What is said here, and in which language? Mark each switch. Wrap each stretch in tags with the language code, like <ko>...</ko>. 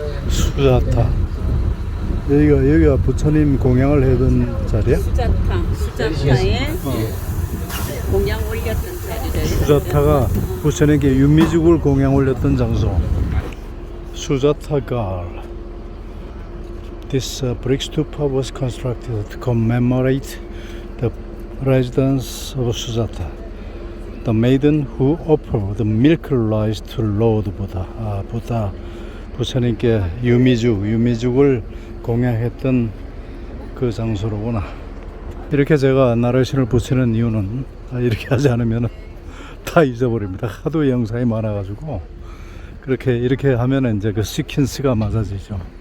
<ko>수자타. 여기가 부처님 공양을 해둔 자리야? 수자타에 공양 올렸던 자리를. 수자타가 부처님께 윤미죽을 공양 올렸던 장소. 수자타 Gal.</ko> <en>This brick stupa was constructed to commemorate the residence of Sujata, the maiden who offered milk rice to Lord Buddha.</en> <ko>부다 부처님께 유미죽을 공양했던 그 장소로구나. 이렇게 제가 나레이션을 붙이는 이유는 이렇게 하지 않으면 다 잊어버립니다. 하도 영상이 많아가지고 이렇게 하면 이제 그 시퀀스가 맞아지죠.</ko>